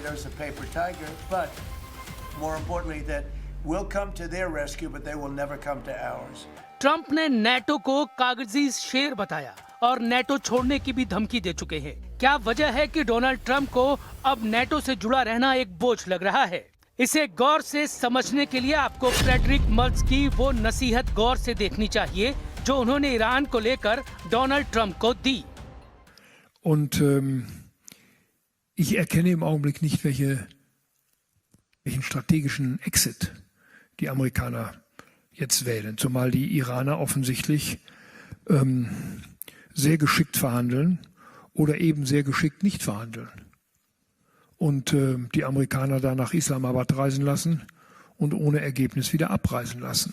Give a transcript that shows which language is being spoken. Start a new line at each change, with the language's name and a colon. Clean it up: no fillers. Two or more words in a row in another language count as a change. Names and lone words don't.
Hindi: ट्रंप ने नाटो को कागजी शेर बताया और नाटो छोड़ने की भी धमकी दे चुके हैं। क्या वजह है कि डोनाल्ड ट्रंप को अब नाटो से जुड़ा रहना एक बोझ लग रहा है? इसे गौर से समझने के लिए आपको फ्रेडरिक मर्ज की वो नसीहत गौर से देखनी चाहिए जो उन्होंने ईरान को लेकर डोनाल्ड ट्रंप को दी।
German: Und ich erkenne im Augenblick nicht, welchen strategischen Exit die Amerikaner jetzt wählen, zumal die Iraner offensichtlich sehr geschickt verhandeln oder eben sehr geschickt nicht verhandeln und die Amerikaner da nach Islamabad reisen lassen und ohne Ergebnis wieder abreisen lassen.